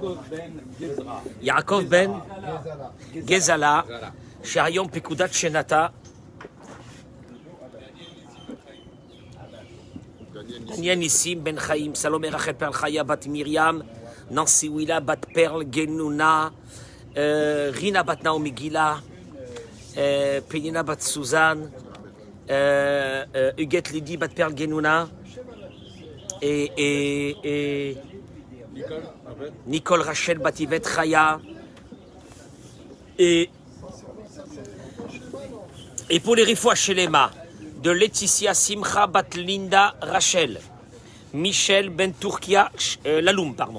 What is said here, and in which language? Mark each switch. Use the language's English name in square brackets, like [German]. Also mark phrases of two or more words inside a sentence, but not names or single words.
[French] Yaakov Ben Gezala, Sharion Pekudat Shenata, Daniel Nissim Ben Chaim, Salomé Rachel Perl Chaya Bat Miriam, Nancy Willa Bat Perl Genouna, Rina Bat Naomi Gila, Penina Bat Suzanne, Huguette Lydie Bat Perl Genouna, et Nicole Rachel Bativet Chaya, et pour les [Hebrew] רפואה שלמה [French] de Laetitia Simcha Bat Linda Rachel, Michel Ben Turkia Laloum, pardon.